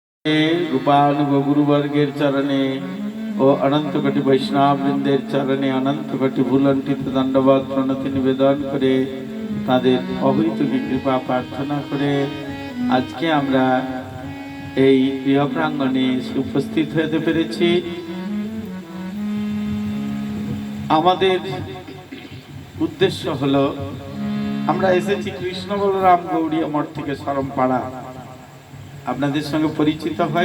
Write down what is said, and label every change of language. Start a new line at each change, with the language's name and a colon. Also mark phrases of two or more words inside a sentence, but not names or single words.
Bangla: রূপানুগ গুরুবর্গের চরণে ও অনন্ত কোটি বৈষ্ণববৃন্দের চরণে অনন্ত কোটি ভূলুণ্ঠিত দণ্ডবৎ প্রণতি নিবেদন করে তাদের অহৈতুকী কৃপা প্রার্থনা করে আজ কে আমরা এই প্রিয় প্রাঙ্গণে উপস্থিত হতে পেরেছি। আমাদের উদ্দেশ্য হলো আমরা এসেছি কৃষ্ণ বলরাম গৌড়িয়া মঠ থেকে শরমপাড়া। আপনাদের সঙ্গে পরিচিত হই।